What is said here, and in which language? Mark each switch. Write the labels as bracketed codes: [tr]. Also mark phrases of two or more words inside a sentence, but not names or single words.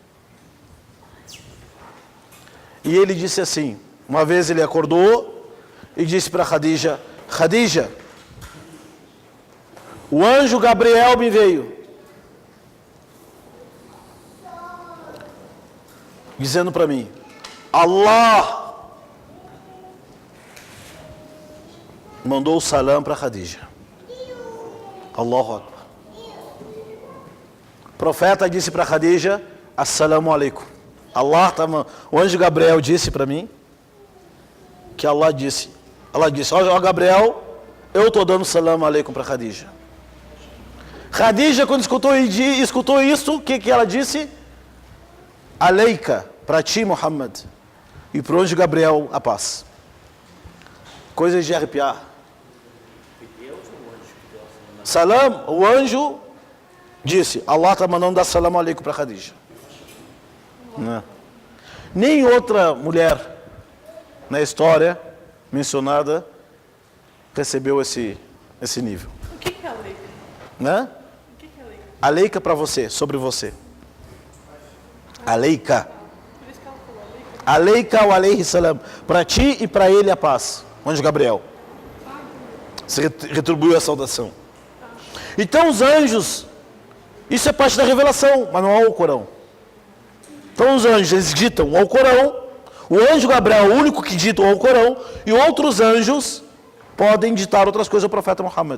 [pt] E ele disse assim, uma vez ele acordou e disse para Khadija, Khadija, o anjo Gabriel me veio, dizendo para mim, Allah mandou o salam para Khadija. [ar] Allahu Akbar. [pt] O profeta disse para Khadija, [ar] السلام عليكم. [pt] O anjo Gabriel disse para mim, que Allah disse, ó Gabriel, eu estou dando [ar] سلام عليكم [pt] para Khadija. Khadija, quando escutou isso, o que ela disse? Aleika, para ti Muhammad. E para o anjo Gabriel, a paz. Coisas de arrepiar. Salam, o anjo disse, Allah está mandando dar [ar] سلام عليكم [pt] para Khadija. Não. Nem outra mulher na história mencionada recebeu esse nível. Né? Aleika para você, sobre você. [ar] عليك. عليك ou عليه السلام. [pt] Para ti e para ele a paz. O anjo Gabriel. Você retribuiu a saudação. Então os anjos, isso é parte da revelação, mas não é o Corão. Então os anjos, eles ditam ao Corão. O anjo Gabriel é o único que dita ao Corão. E outros anjos podem ditar outras coisas ao profeta Muhammad.